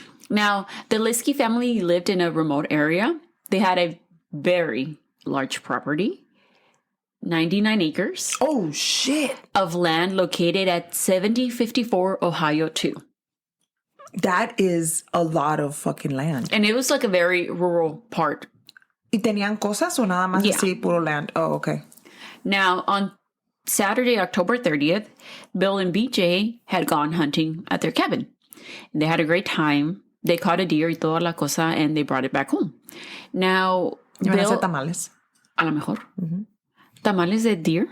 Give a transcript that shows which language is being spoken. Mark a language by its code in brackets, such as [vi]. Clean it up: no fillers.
[en] Now, the Liske family lived in a remote area. They had a very large property, 99 acres. Oh, shit. Of land located at 7054 Ohio 2. That is a lot of fucking land. And it was like a very rural part. [es] ¿Y tenían cosas o nada más así, puro land? [en] Oh, okay. Now, on Saturday, October 30th, Bill and BJ had gone hunting at their cabin. They had a great time. They caught a deer [es] y toda la cosa, [en] and they brought it back home. Now, Bill... tamales? [es] A lo mejor. Mm-hmm. Tamales de deer?